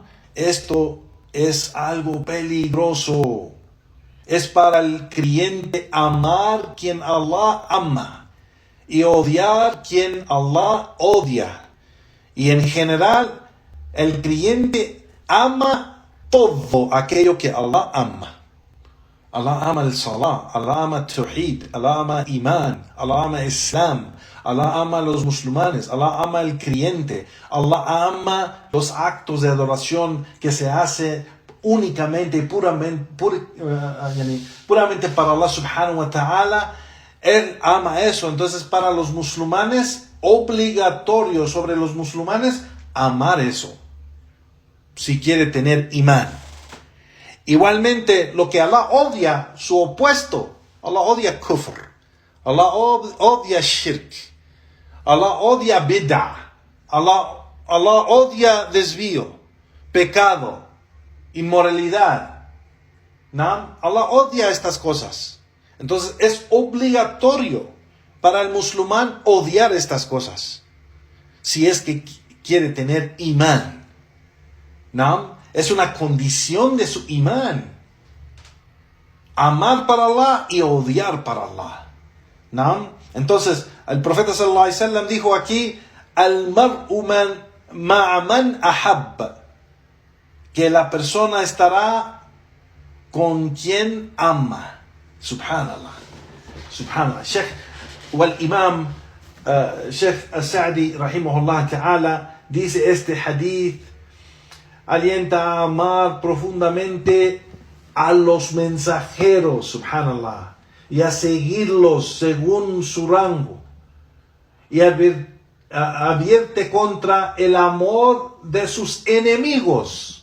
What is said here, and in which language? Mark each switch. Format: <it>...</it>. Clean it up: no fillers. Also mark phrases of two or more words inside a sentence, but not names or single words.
<es>Esto es algo peligroso. Es para el creyente amar quien Allah ama y odiar quien Allah odia. Y en general, el creyente ama todo aquello que Allah ama. Allah ama el salah, Allah ama tawhid, Allah ama iman, Allah ama islam, Allah ama a los musulmanes, Allah ama el creyente, Allah ama los actos de adoración que se hace únicamente y puramente para Allah</es> <ar>سبحانه وتعالى.</ar> <es>Él ama eso. Entonces, para los musulmanes, obligatorio sobre los musulmanes amar eso, si quiere tener imán. Igualmente, lo que Allah odia, su opuesto, Allah odia kufr, Allah odia shirk, Allah odia bid'ah, Allah odia desvío, pecado, inmoralidad, ¿no? Allah odia estas cosas. Entonces es obligatorio para el musulmán odiar estas cosas, si es que quiere tener imán, ¿no? Es una condición de su imán, amar para Allah y odiar para Allah, ¿no? Entonces el profeta</es> <ar>صلى الله عليه وسلم</ar> <es>dijo aquí:</es> <ar>المرء مع من أحب,</ar> <es>que la persona estará con quien ama.</es> <ar>سبحان الله، سبحان الله.</ar> <es>Imam Sheikh Al-Sa'di</es> <ar>رحمه الله تعالى</ar> <es>dice: este hadith alienta a amar profundamente a los mensajeros, subhanallah, y a seguirlos según su rango, y advierte contra el amor de sus enemigos.</es>